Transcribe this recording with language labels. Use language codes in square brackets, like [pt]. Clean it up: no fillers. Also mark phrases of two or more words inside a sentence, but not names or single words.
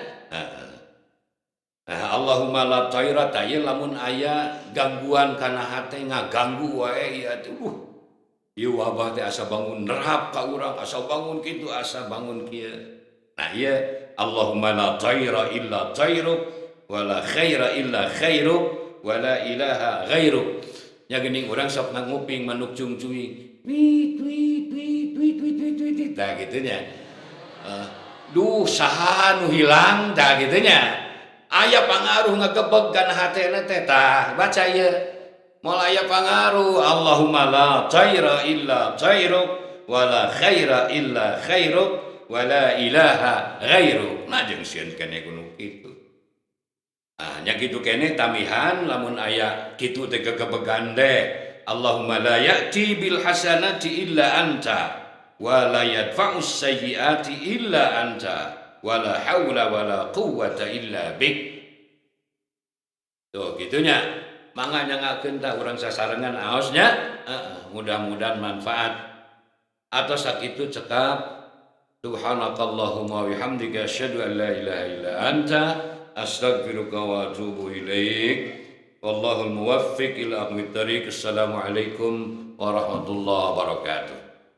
[ar] اللهم لا طير [su] ieu lamun aya gangguan kana hate ngaganggu wae ieu tuh ieu wabah teh asa bangun nerhap ka urang asa bangun kitu asa bangun kieu. Nah ieu [ar] اللهم لا طير إلا طيرك ولا خير إلا خيرك ولا إله غيرك. [su] Nya geuning urang sok nguping manuk cungcuing. Wit wit wit wit wit wit wit. Tah kitu nya. Duh saha nu hilang tah kitu nya. Aya pangaruh ngagebeg kana hatena teh tah baca ieu. Moal aya pangaruh [ar] اللهم لا طير إلا طيرك ولا خير إلا خيرك ولا إله غيره. [su] Nah jeung sieun keneh kudu kitu. Nya kitu keneh tamihan lamun aya kitu teh gegebegan teh [ar] اللهم لا يأتي بالحسنات إلا أنت ولا يدفع السيئات إلا أنت ولا حول ولا قوة إلا بك. [su] Tuh gitunya mangga nyangakeun tah urang sasarengan aosnya. Mudah-mudahan manfaat. Atau sakitu cekap [ar] سبحانك اللهم وبحمدك أشهد أن لا إله إلا أنت أستغفرك وأتوب إليك. والله الموفق إلى أقوم الطريق. السلام عليكم ورحمة الله وبركاته.